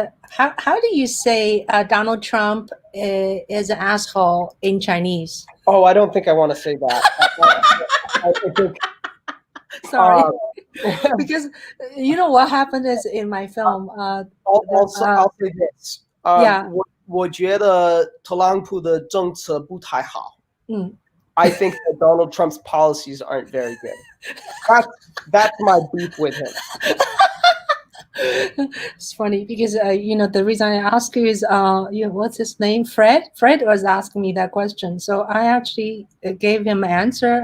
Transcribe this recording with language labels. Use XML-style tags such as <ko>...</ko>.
<en>How do you say Donald Trump is an asshole in Chinese? Oh, I don't think I want to say that. I think, Sorry, because you know what happened is in my film. I'll say this. Yeah.</en> <zh>我觉得特朗普的政策不太好。</zh> <en>I think that Donald Trump's policies aren't very good. That's my beef with him. It's funny because you know, the reason I ask you is you know, what's his name? Fred was asking me that question, so I actually gave him an answer.</en>